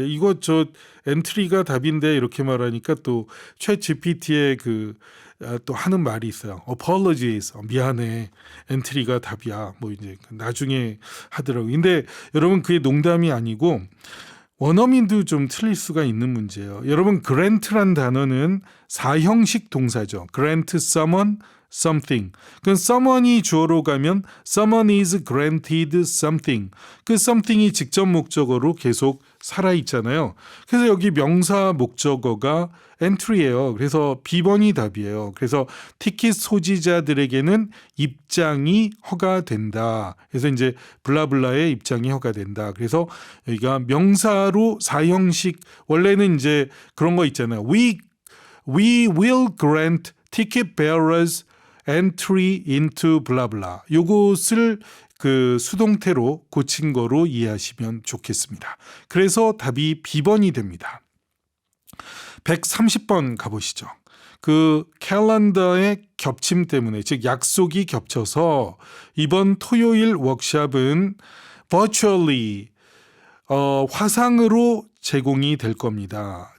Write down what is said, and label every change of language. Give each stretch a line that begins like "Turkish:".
Korean: 이거 엔트리가 답인데 이렇게 말하니까 또 챗 GPT의 또 하는 말이 있어요. apologies. 미안해. 엔트리가 답이야. 뭐 이제 나중에 하더라고요. 근데 여러분 그게 농담이 아니고 원어민도 좀 틀릴 수가 있는 문제예요. 여러분 grant란 단어는 사형식 동사죠.
English: grant someone something. 그 someone이 주어로 가면 someone is granted something.
Korean: 그 something이 직접 목적어로 계속 살아있잖아요. 그래서 여기 명사 목적어가 entry예요. 그래서 B번이 답이에요. 그래서 티켓 소지자들에게는 입장이 허가된다. 그래서 이제 블라블라의 입장이 허가된다. 그래서 여기가 명사로 사형식 원래는 이제 그런 거 있잖아요.
English: We will grant ticket bearers entry into 블라블라.
Korean: 요것을 수동태로 고친 거로 이해하시면 좋겠습니다. 그래서 답이 B번이 됩니다. 130번 가보시죠. 캘린더의 겹침 때문에 즉 약속이 겹쳐서 이번 토요일 워크숍은 virtually 화상으로 제공이 될 겁니다.